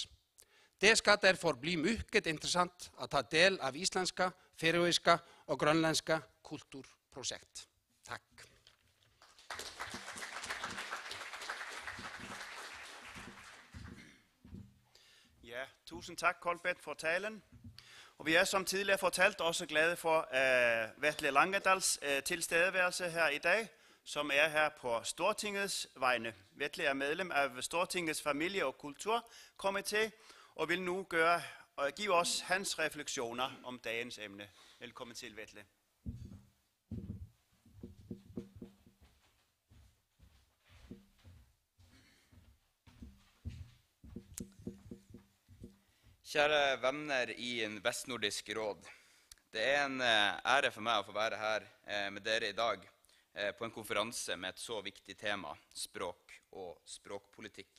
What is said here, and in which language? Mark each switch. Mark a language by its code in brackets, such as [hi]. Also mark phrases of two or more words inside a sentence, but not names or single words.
[sv] Det ska därför bli mycket intressant att ta del av isländska, färöiska och grönländska kulturprojekt. Tack. [da] Ja, tusind tak, Kolbeinn, for talen. Og vi er som tidligere fortalt også glade for Vetle Langedals tilstedeværelse her i dag, som er her på Stortingets vegne. Vetle er medlem af Stortingets familie- og kulturkomité og vil nu give os hans refleksioner om dagens emne. Velkommen til, Vetle. [no] Kjære venner i en Vestnordisk råd. Det er en ære for meg å få være her med dere i dag på en konferanse med et så viktig tema, språk og språkpolitikk.